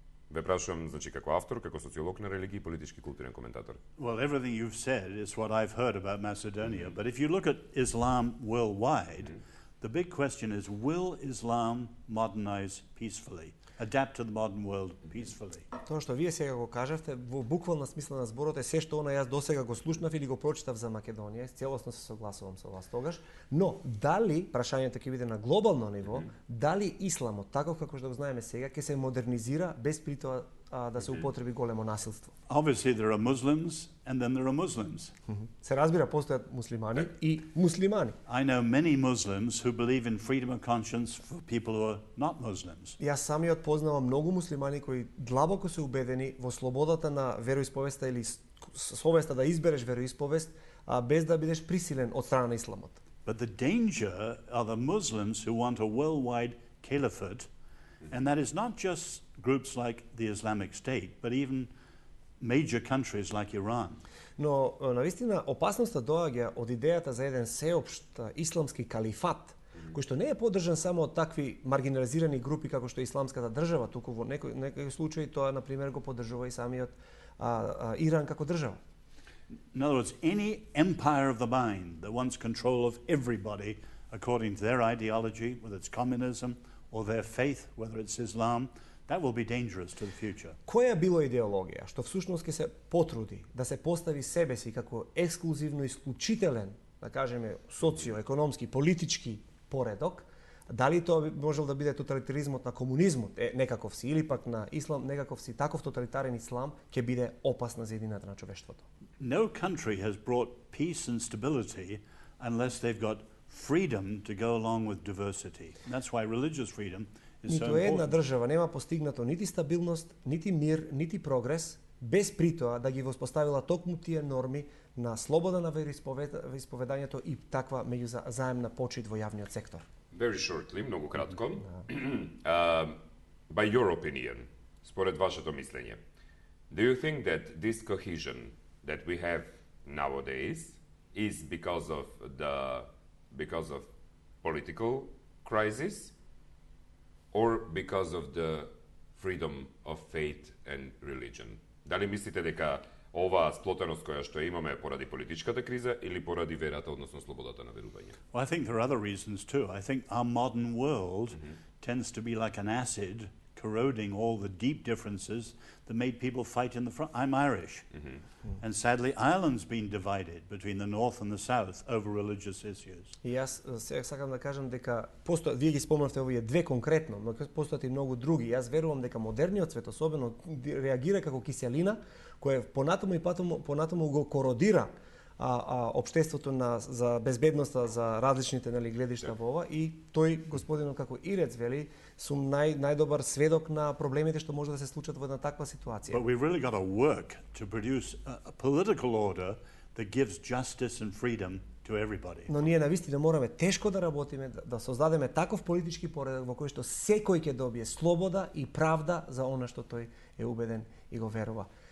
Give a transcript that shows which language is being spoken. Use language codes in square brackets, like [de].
[mk] Ве прашувам, значи, како автор, како социолог на религија и политички културен коментатор. [en] Well, everything you've said is what I've heard about Macedonia. But if you look at Islam worldwide, the big question is, will Islam modernize peacefully, adapt to the modern world peacefully? [mk] Тоа што вие сега го кажавте, во буквална смисла на зборот е се што она јас досега го слушнав или го прочитав за Македонија, целосно се согласувам со вас тогаш, но дали, прашањето ќе биде на глобално ниво, дали исламот, таков како што го знаеме сега, ќе се модернизира без при тоа да се употреби големо насилство? [en] Obviously, there are Muslims and then there are Muslims. [mk] Се разбира, постојат муслимани и муслимани. [en] I know many Muslims who believe in freedom of conscience for people who are not Muslims. [mk] Јас самиот познавам многу муслимани кои длабоко се убедени во слободата на вероисповеста или совеста да избереш вероисповест, без да бидеш присилен од страна на исламот. [en] But the danger are the Muslims who want a worldwide caliphate, and that is not just groups like the Islamic State, but even major countries like Iran. [mk] Но навистина опасноста доаѓа од идејата за еден сеопшт исламски калифат, кој што не е поддржан само од такви маргинализирани групи како што е исламската држава, туку во некои случаи тоа на пример го поддржува и самиот Иран како држава. [en] In other words, any empire of the mind that wants control of everybody according to their ideology, whether it's communism or their faith, whether it's Islam, that will be dangerous to the future. [mk] Која било идеологија што всушност ќе се потруди да се постави себе си како ексклузивно исклучителен, да кажеме, социо-економски, политички поредок, дали тоа можел да биде тоталитаризмот на комунизмот, некаков си, или пак на ислам, некаков си, таков тоталитарен ислам ќе биде опасна за едината на човештвото. [en] No country has brought peace and stability unless they've got freedom to go along with diversity. And that's why religious freedom is so [mk] Ниту една [en] important. [mk] држава нема постигнато нити стабилност, нити мир, нити прогрес, без притоа да ги воспоставила токму тие норми на слобода на вероисповедањето и таква меѓузаемна почит во јавниот сектор. [en] Very shortly, [mk] многу кратко. [en] By your opinion, [mk] според вашето мислење, [en] do you think that this cohesion that we have nowadays is because of political crisis or because of the freedom of faith and religion? [mk] Дали мислите дека оваа сплотеност која што имаме е поради политичката криза или поради верата, односно слободата на верување? [en] Well, I think there are other reasons too. I think our modern world tends to be like an acid corroding all the deep differences that made people fight in the front. I'm Irish. And sadly, Ireland's been divided between the north and the south over religious issues. [mk] И јас сега сакам да кажам дека вие ги спомнавте овие две конкретно, но постојат и многу други. Јас верувам дека модерниот свет особено реагира како киселина која понатаму го кородира општеството за безбедноста за различните гледишта во ова, и тој господинот како Ирец вели сум најдобар сведок на проблемите што може да се случат во една таква ситуација. [en] But we've really got to work to produce a political order that gives justice and freedom to everybody. [mk] Но ние навистина мораме тешко да работиме, да создадеме таков политички поредок во кој што секој ќе добие слобода и правда за она што тој е убеден и го верува.